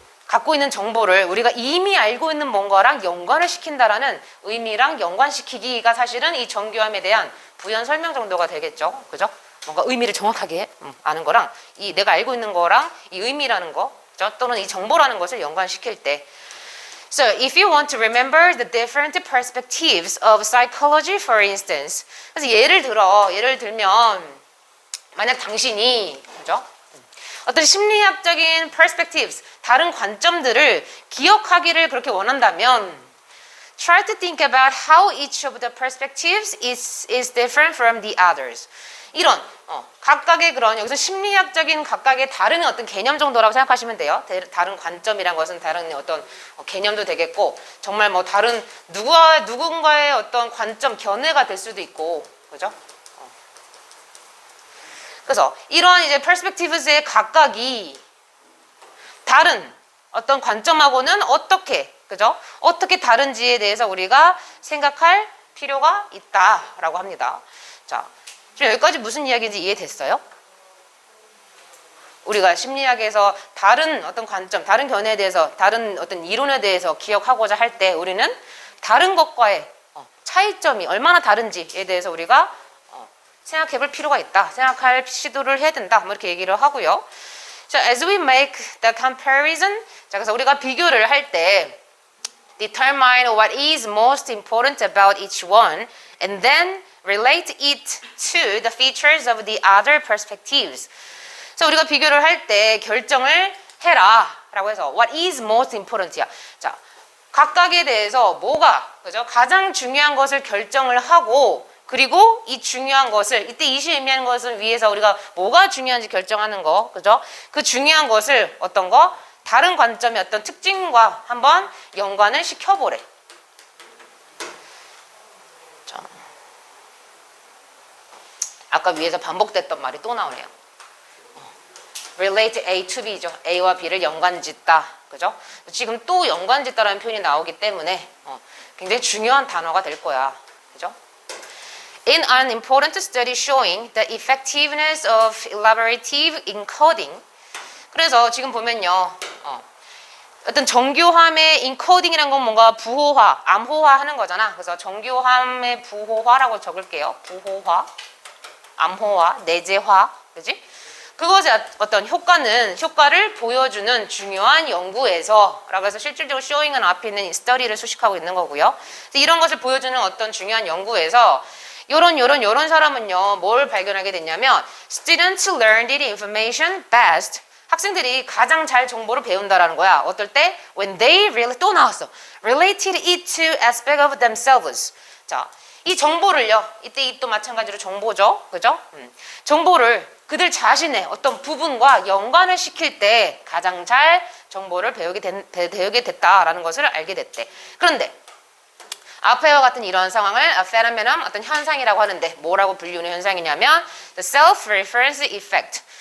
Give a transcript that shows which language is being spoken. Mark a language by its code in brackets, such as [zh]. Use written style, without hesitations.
[ko] 갖고 있는 정보를 우리가 이미 알고 있는 뭔가랑 연관을 시킨다라는 의미랑 연관시키기가 사실은 이 정교함에 대한 부연 설명 정도가 되겠죠. 그죠? 뭔가 의미를 정확하게 아는 거랑 이 내가 알고 있는 거랑 이 의미라는 거, 그죠? 또는 이 정보라는 것을 연관시킬 때. [en] So, if you want to remember the different perspectives of psychology, for instance. [ko] 그래서 예를 들면 만약 당신이, 그죠? 어떤 심리학적인 perspectives, 다른 관점들을 기억하기를 그렇게 원한다면 [en] try to think about how each of the perspectives is different from the others. [ko] 이런 각각의 그런 여기서 심리학적인 각각의 다른 어떤 개념 정도라고 생각하시면 돼요. 다른 관점이란 것은 다른 어떤 개념도 되겠고, 정말 뭐 다른 누군가의 어떤 관점 견해가 될 수도 있고, 그죠? 그래서 이러한 이제 perspectives의 각각이 다른 어떤 관점하고는 어떻게, 그죠? 어떻게 다른지에 대해서 우리가 생각할 필요가 있다라고 합니다. 자, 지금 여기까지 무슨 이야기인지 이해됐어요? 우리가 심리학에서 다른 어떤 관점, 다른 견해에 대해서, 다른 어떤 이론에 대해서 기억하고자 할 때 우리는 다른 것과의 차이점이 얼마나 다른지에 대해서 우리가 생각해 볼 필요가 있다. 생각할 시도를 해야 된다. 뭐 이렇게 얘기를 하고요. [en] 자, as we make the comparison, 자, [ko] 그래서 우리가 비교를 할 때 [en] determine what is most important about each one and then relate it to the features of the other perspectives. [ko] 그래서 우리가 비교를 할 때 결정을 해라 라고 해서 [en] what is most important [ko] 이야. 자, 각각에 대해서 뭐가, 그죠? 가장 중요한 것을 결정을 하고, 그리고 이 중요한 것을, 이때 이시 의미하는 것을 위해서 우리가 뭐가 중요한지 결정하는 거, 그죠? 그 중요한 것을 어떤 거? 다른 관점의 어떤 특징과 한번 연관을 시켜보래. 자, 아까 위에서 반복됐던 말이 또 나오네요. [en] relate A to B [ko] 죠. A와 B를 연관짓다. 그죠? 지금 또 연관짓다라는 표현이 나오기 때문에 굉장히 중요한 단어가 될 거야. 그죠? [en] In an important study showing the effectiveness of elaborative encoding. [ko] 그래서 지금 보면요. 어떤 정교함의 인코딩이라는 건 뭔가 부호화, 암호화 하는 거잖아. 그래서 정교함의 부호화라고 적을게요. 부호화, 암호화, 내재화, 그것의 어떤 효과를 보여주는 중요한 연구에서 라고 해서 실질적으로 showing은 앞에 있는 study를 수식하고 있는 거고요. 이런 것을 보여주는 어떤 중요한 연구에서 요런 사람은요, 뭘 발견하게 됐냐면 [en] students learned the information best. [ko] 학생들이 가장 잘 정보를 배운다라는 거야. 어떨 때? [en] When they really, [ko] 또 나왔어. [en] Related it to aspect of themselves. [ko] 자, 이 정보를요, 이때 이 또 마찬가지로 정보죠. 그죠? 정보를 그들 자신의 어떤 부분과 연관을 시킬 때 가장 잘 정보를 배우게 됐다라는 것을 알게 됐대. 그런데 앞에와 같은 이런 상황을 [en] a phenomenon, [ko] 어떤 현상이라고 하는데 뭐라고 불리우는 현상이냐면 [en] the self-reference effect.